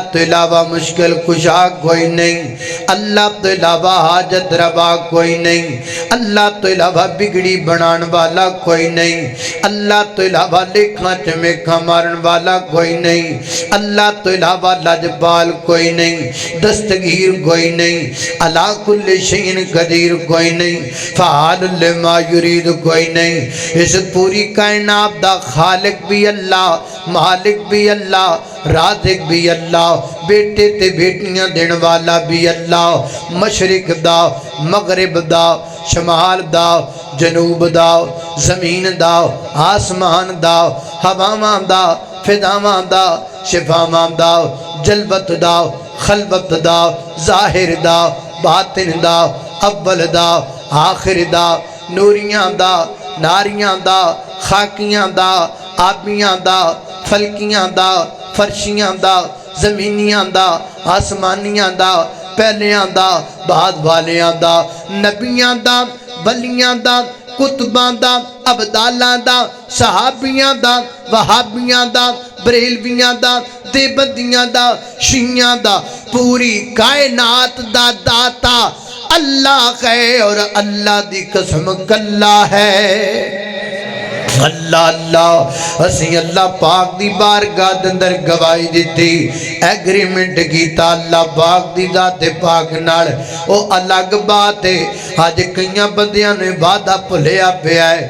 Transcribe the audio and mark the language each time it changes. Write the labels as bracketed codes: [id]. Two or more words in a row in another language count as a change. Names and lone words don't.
[pa] تو علاوہ مشکل کشا کوئی نہیں، اللہ تو علاوہ حاجت روا کوئی نہیں، اللہ تو علاوہ بگڑی بنان والا کوئی نہیں، اللہ تو علاوہ لکھاں چمیکھاں مارن والا کوئی نہیں، اللہ تو علاوہ لجبال کوئی نہیں، دستگیر کوئی نہیں، [ar] علی کل شیء قدیر [pa] کوئی نہیں، [ar] فعال لما یرید [pa] کوئی نہیں۔ اس پوری کائنات دا خالق بھی اللہ، مالک بھی اللہ، رازق بھی اللہ، بیٹے تے بیٹیاں دین والا بھی اللہ، مشرق دا، مغرب دا، شمال دا، جنوب دا، زمین دا، آسمان دا، ہواواں دا، فضاواں دا، شفاواں دا، جلوت دا، خلوت دا، ظاہر دا، باطن دا، اول دا، آخر دا، نوریاں دا، ناریاں دا، خاکیاں دا، آبیاں دا، فلکیاں دا، فرشیاں دا، زمینیاں دا، آسمانیاں دا، پہلیاں دا، بعد والیاں دا، نبیاں دا، ولیاں دا، کتباں دا، ابدالاں دا، صحابیاں دا، وہابیاں دا، بریلویاں دا، دیوبندیاں دا شیعیاں دا پوری کائنات دا داتا اللہ ہے اور اللہ دی قسم کلا ہے اللہ اللہ اسی اللہ پاک دی بارگاہ دے اندر گواہی دتی ایگریمنٹ کیتا اللہ پاک دی ذات پاک نال او الگ بات ہے اج کئی بندیاں نے وعدہ بھلیا پیا ہے